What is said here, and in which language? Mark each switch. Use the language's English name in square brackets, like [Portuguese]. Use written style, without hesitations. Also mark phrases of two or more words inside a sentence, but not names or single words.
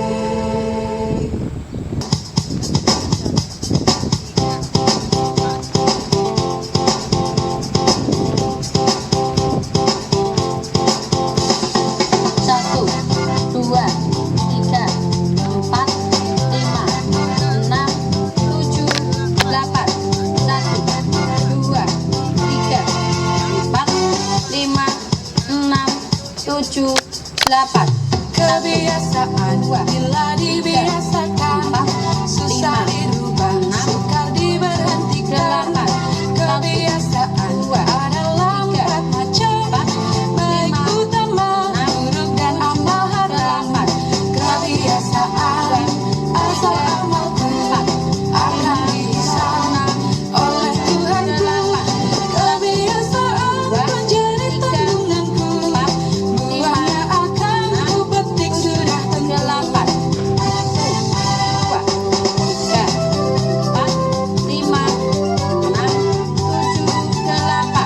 [Indonesian] Satu, dua, tiga, empat, lima, enam, tujuh, delapan. Satu, dua, tiga, empat, lima, enam, tujuh, delapan. Kebiasaan bila dibiasakan, susah dirubah, sukar diberhentikan. Kebiasaan adalah empat macam, baik utama, buruk dan amal haram. Kebiasaan asal amalku akan dihisab oleh Tuhanku. Kebiasaan menjadi tanggunganku, buahnya akan ku petik sudah Delapan. Dua, tiga, empat, lima, enam, tujuh, delapan.